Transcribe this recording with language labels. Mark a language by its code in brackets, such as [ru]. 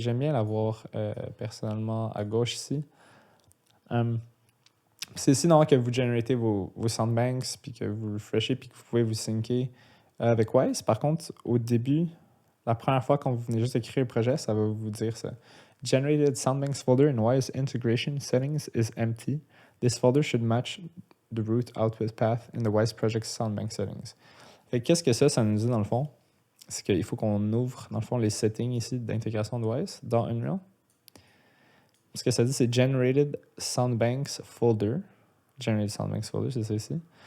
[fr] J'aime bien l'avoir personnellement à gauche ici. C'est ici non, que vous générez vos soundbanks, puis que vous refreshez, puis que vous pouvez vous syncer avec Wise. Par contre, au début, la première fois quand vous venez juste d'écrire le projet, ça va vous dire ça. [en] Generated soundbanks folder in Wise integration settings is empty. This folder should match the root output path in the Wise project soundbank settings. [fr] Fait qu'est-ce que ça nous dit dans le fond? C'est qu'il faut qu'on ouvre, dans le fond, les settings ici d'intégration de Wise dans Unreal. Ce que ça dit, c'est Generated Soundbanks Folder. Generated Soundbanks Folder, c'est ça ici.